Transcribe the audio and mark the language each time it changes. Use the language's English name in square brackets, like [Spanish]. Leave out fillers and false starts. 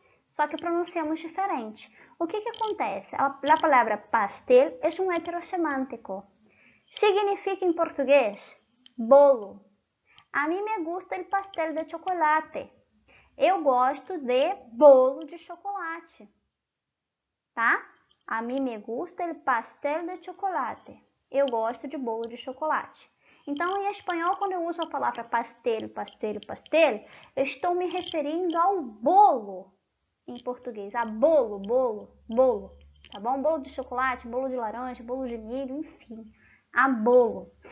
[Portuguese] Só que pronunciamos diferente. O que acontece? A palavra pastel é um heterosemântico. Significa em português bolo. [Spanish] A mim me gusta el pastel de chocolate. [Portuguese] Eu gosto de bolo de chocolate. Tá? [Spanish] A mim me gusta el pastel de chocolate. [Portuguese] Eu gosto de bolo de chocolate. Então, em espanhol, quando eu uso a palavra pastel, pastel, pastel, eu estou me referindo ao bolo em português. A bolo, bolo, bolo, tá bom? Bolo de chocolate, bolo de laranja, bolo de milho, enfim, a bolo.